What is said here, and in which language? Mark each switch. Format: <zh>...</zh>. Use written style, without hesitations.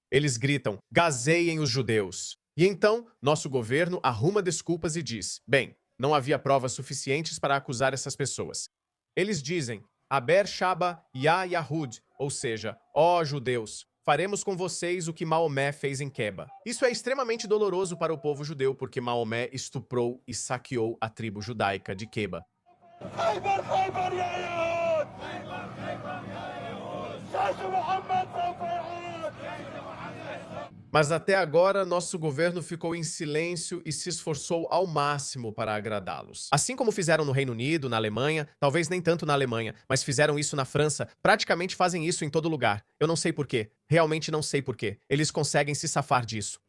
<pt>Eles gritam: gazeiem os judeus. E então, nosso governo arruma desculpas e diz: bem, não havia provas suficientes para acusar essas pessoas. Eles dizem:</pt> <ar>Aber Shaba Ya Yahud,</ar> <pt>ou seja, ó judeus, faremos com vocês o que Maomé fez em Queba. Isso é extremamente doloroso para o povo judeu, porque Maomé estuprou e saqueou a tribo judaica de Queba.</pt> <ar>خيبر خيبر يا يهود خيبر خيبر يا يهود جيش محمد سوف يعود.</ar> <pt>Mas até agora, nosso governo ficou em silêncio e se esforçou ao máximo para agradá-los. Assim como fizeram no Reino Unido, na Alemanha, talvez nem tanto na Alemanha, mas fizeram isso na França, praticamente fazem isso em todo lugar. Eu não sei porquê, realmente não sei porquê. Eles conseguem se safar disso.</pt>